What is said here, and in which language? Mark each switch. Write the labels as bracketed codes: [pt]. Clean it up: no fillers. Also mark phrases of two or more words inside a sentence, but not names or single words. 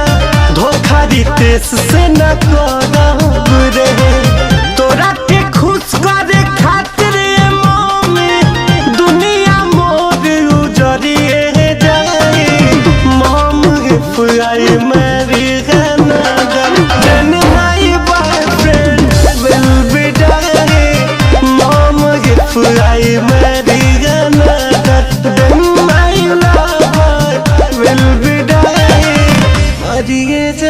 [bho] धोखा रितेश से न करब रे तोरा खुश करे खातिर मम्मी दुनिया मोर उजरिए जाए मम आई मेरी [en] then my boyfriend will be dying mom if I marry another then my lover will be dying